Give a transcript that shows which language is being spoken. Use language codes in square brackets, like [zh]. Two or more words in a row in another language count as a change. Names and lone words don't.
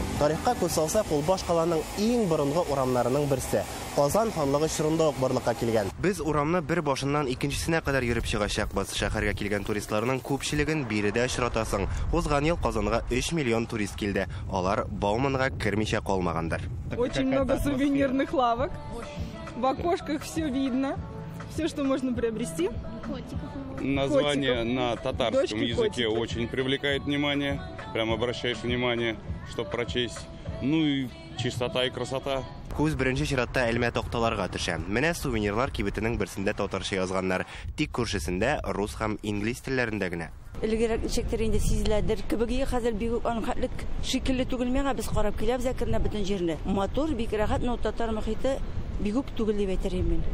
[tt] Тарихка күз салсак, ул башкаланың иң борынгы урамнарының берсе. Казан ханлыгы чорында ук барлыкка килгән. Без урамны бер башыннан икенчесенә кадәр йөреп чыгачакбыз. Шәһәргә килгән туристларның күпчелеген биредә очратасың. Узган ел Казанга 3 миллион турист килде. Алар Бауманга кирмичә калмагандар. [ru] Очень много сувенирных лавок. В окошках все видно. Все, что можно приобрести. Название на татарском языке очень привлекает внимание. Прям обращаешь внимание, чтобы прочесть. Ну и чистота и красота. [tt] Күз беренче чиратта элмә такталарга төшә. Менә сувенирлар кибетенең берсендә татарча язганнар. Тик күршесендә рус һәм инглиз телләрендә генә. Элгәрәк ничектер инде сизеләдер. Кебеге хәзер бик анхатлык шикелле түгел миңа без карап киләбез әкренә бөтен җирне. Мотор бик рәхәт, но татар мөхите бигүк түгел дип әйтермен мин.